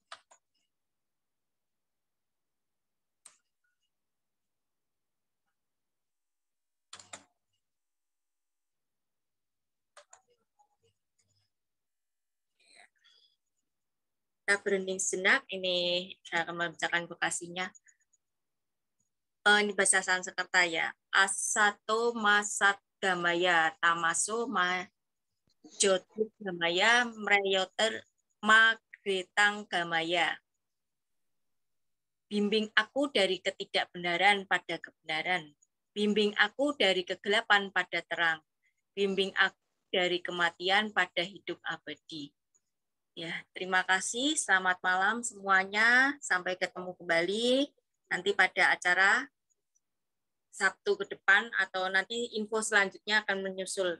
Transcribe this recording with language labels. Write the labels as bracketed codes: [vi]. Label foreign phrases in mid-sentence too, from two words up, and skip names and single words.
[id] Kita berunding sejenak, ini saya akan membacakan invokasinya. Ini bahasa Sanskerta ya. [sa] Asato masat gamaya, tamaso ma jotik gamaya, mreyoter magretang gamaya. [id] Bimbing aku dari ketidakbenaran pada kebenaran. Bimbing aku dari kegelapan pada terang. Bimbing aku dari kematian pada hidup abadi. Ya, terima kasih. Selamat malam semuanya. Sampai ketemu kembali nanti pada acara Sabtu ke depan atau nanti info selanjutnya akan menyusul.